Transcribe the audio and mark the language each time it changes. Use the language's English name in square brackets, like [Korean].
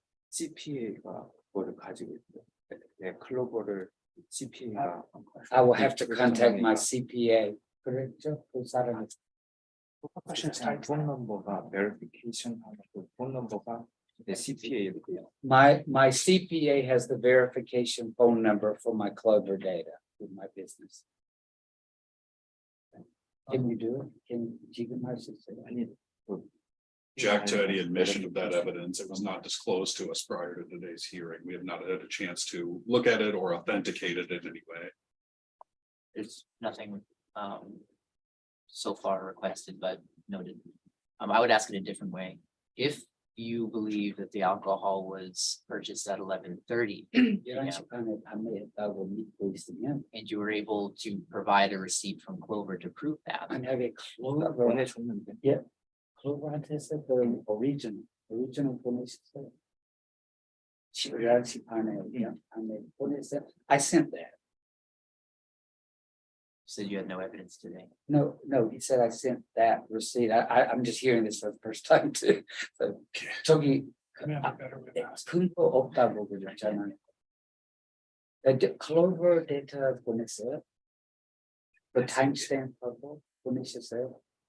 [Korean] CPA가 그거를 가지고 있고, 네, 클로버를 CPA가. [English] I will have to contact my CPA. [Korean] 그랬죠? 그 사람이. 폰 넘버가 verification 하고 폰 넘버가 CPA예요. [English] My CPA has the verification phone number for my Clover data with my business. Can you do it? [Korean] Can 지금 할 수 있어요? 아니, [English] Jack to any admission of that evidence. It was not disclosed to us prior to today's hearing. We have not had a chance to look at it or authenticate it in any way. There's nothing so far requested, but noted. I would ask it a different way. If you believe that the alcohol was purchased at 11:30 [Korean] 시간에 판매했다고 믿고 있으면 [English] and you were able to provide a receipt from Clover to prove that, [Korean] 만약에 Clover 보내줬는데. Clover한테서 그 original 보내셨어요. 11시 반에 보냈어요. [English] I sent that. you said you had no evidence today. No, he said I sent that receipt. I'm just hearing this for the first time too. [Korean] So 저기 근거 없다고 그랬잖아요. Clover 데이터 보냈어요? 그 timestamp하고 보내셨어요?